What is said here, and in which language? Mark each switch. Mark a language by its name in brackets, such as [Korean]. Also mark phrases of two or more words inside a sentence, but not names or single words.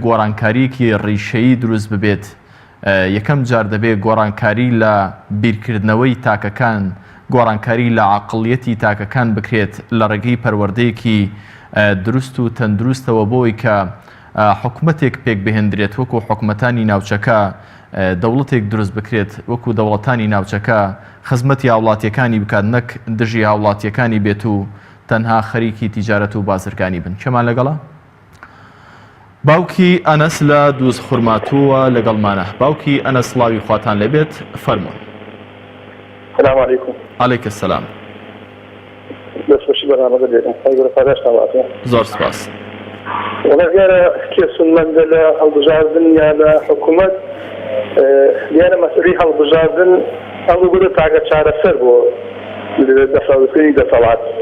[Central Kurdish] گۆڕانکاریەکی ڕیشەیی دروست ببێت یەکەم جار دەبێت گۆڕانکاری لە بیرکردنەوەی تاکەکان گۆڕانکاری لە عاقڵیەتی تاکەکان بکرێت لە ڕێگەی پەروەردەیەکی دروست و تەندروستەوە بۆی کە حکوومەتێک پێک بهێندرێت وەکو حکوومەتانی ناوچەکە دەوڵەتێک دروست بکرێت وەکو دەوڵەتانی ناوچەکە خزمەتی هاوڵاتیەکانی بکات نەک دژی هاوڵاتیەکانی بێت و تەنها خەریکی تیجارەت و بازرگانی بن. چێمان لەگەڵا؟ باوکی ئەنەس لە دووس خورماتووە لەگەڵمانە. باوکی ئەنەس سڵاوی خواتان لەبێت فەرموون. [Arabic] السلام عليكم. عليك السلام. [Central Kurdish] زۆر سپاس. وەڵێگەرە کێسونمەندە لە هەڵبژاردن یا لە حکوومەت دیارە مەسئولی هەڵبژاردن هەڵوو بێت تاکە چارەسەر بۆ دەسەڵاتکردنی دەسەڵات.